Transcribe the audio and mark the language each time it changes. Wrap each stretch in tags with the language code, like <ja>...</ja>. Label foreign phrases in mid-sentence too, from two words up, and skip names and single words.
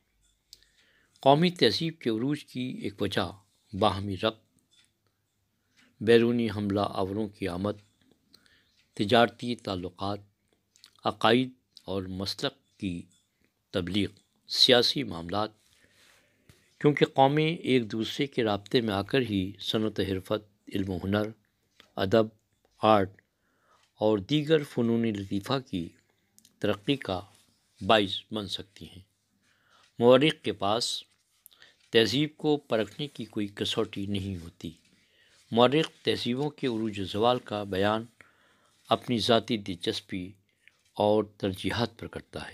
<ur>قومی تہذیب کے عروج کی ایک وجہ باہمی ربط، بیرونی حملہ آوروں کی آمد، تجارتی تعلقات، عقائد اور مسلک کی تبلیغ، سیاسی معاملات، کیونکہ قومیں ایک دوسرے کے رابطے میں آ کر ہی صنعت و حرفت، علم و ہنر، ادب، آرٹ اور دیگر فنون لطیفہ کی ترقی کا باعث بن سکتی ہیں۔ مورخ کے پاس تہذیب کو پرکھنے کی کوئی کسوٹی نہیں ہوتی۔ مورخ تہذیبوں کے عروج و زوال کا بیان اپنی ذاتی دلچسپی اور ترجیحات پر کرتا ہے۔</ur>